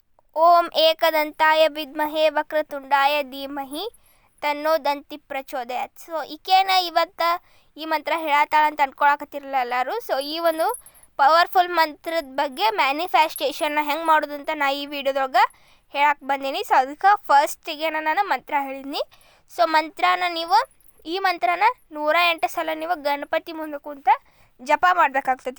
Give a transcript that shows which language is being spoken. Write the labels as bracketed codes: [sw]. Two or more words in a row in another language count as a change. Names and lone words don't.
[sa] ಓಂ ಏಕದಂತಾಯ ವಿದ್ಮಹೇ ವಕ್ರತುಂಡಾಯ ಧೀಮಹಿ ತನ್ನೋ ದಂತಿ ಪ್ರಚೋದಯಾತ್. [kn] ಸೊ ಈಕೇನ ಇವತ್ತು ಈ ಮಂತ್ರ ಹೇಳತ್ತಾಳ ಅಂತ ಅನ್ಕೊಳಕತ್ತಿರಲ್ಲ ಎಲ್ಲರೂ. ಸೊ ಈ ಒಂದು ಪವರ್ಫುಲ್ ಮಂತ್ರದ ಬಗ್ಗೆ ಮ್ಯಾನಿಫೆಸ್ಟೇಷನ್ನ ಹೆಂಗೆ ಮಾಡೋದು ಅಂತ ನಾ ಈ ವಿಡಿಯೋದೊಳಗೆ ಹೇಳಕ್ಕೆ ಬಂದೀನಿ. ಸೊ ಅದಕ್ಕೆ ಫಸ್ಟಿಗೆ ನಾನು ಮಂತ್ರ ಹೇಳಿದ್ನಿ. ಸೊ ಈ ಮಂತ್ರನ 108 ಸಲ ನೀವು ಗಣಪತಿ ಮುಂದೆ ಕುಂತ ಜಪ ಮಾಡಬೇಕಾಗ್ತೈತಿ.